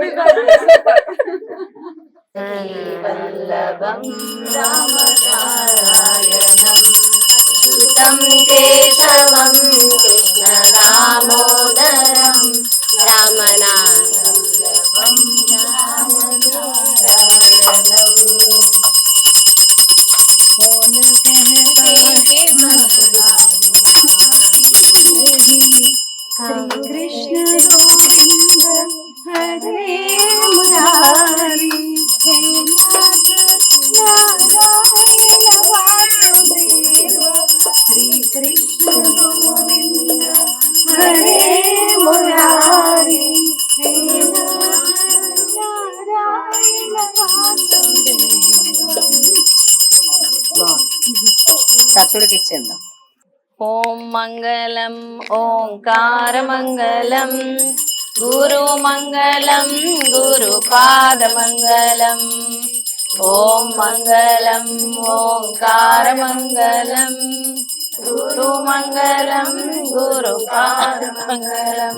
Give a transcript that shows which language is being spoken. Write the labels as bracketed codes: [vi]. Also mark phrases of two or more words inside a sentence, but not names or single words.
[sa] వల్లభం రామనారాయణం సుతం కేశవం కృష్ణ దామోదరం రామనారాయణం వల్లభం రామనారాయణం. [hi] कौन कहते हैं भगवान श्री [sa] कृष्ण गोविंद हरे मुरारी हे नाथ नारायण वासुदेव श्री कृष्ण गोविंद हरे मुरारी हे नाथ नारायण वासुदेव. [te] సత్తుడికి ఇచ్చేద్దాం. [sa] ఓం మంగళం ఓంకార మంగళం గురు మంగళం గురు పాద మంగళం. ఓం మంగళం ఓంకార మంగళం గురు మంగళం గురు పాద మంగళం.